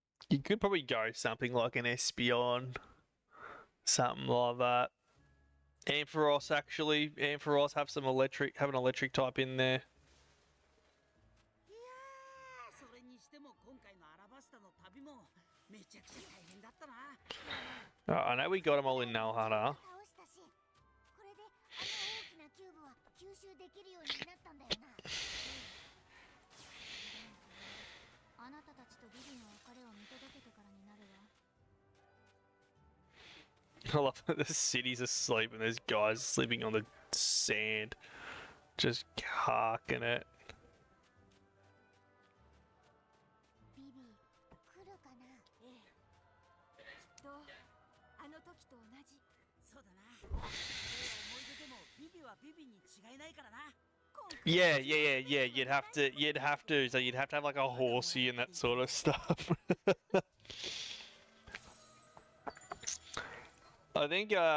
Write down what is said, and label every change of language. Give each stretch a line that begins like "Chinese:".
English: You could probably go something like an Espeon, something like that. Ampharos, actually. Ampharos have an electric type in there.
Japanese: いやーそれにしても今回のアラバスタの旅もめちゃくちゃ大変だったな。
English: I know we got them all in Nalhana.
Japanese: 倒したし、これであの大きなキューブは吸収できるようになったんだよな。あなたたちとビビの別れを見届けてからになるわ。
English: I love that the city's asleep and there's guys sleeping on the sand. Just carking it.
Japanese: ビビ、来るかな。ええ。きっとあの時と同じ。そうだな。思い出でもビビはビビに違いないからな。
English: Yeah. You'd have to. So you'd have to have like a horsey and that sort of stuff. I think.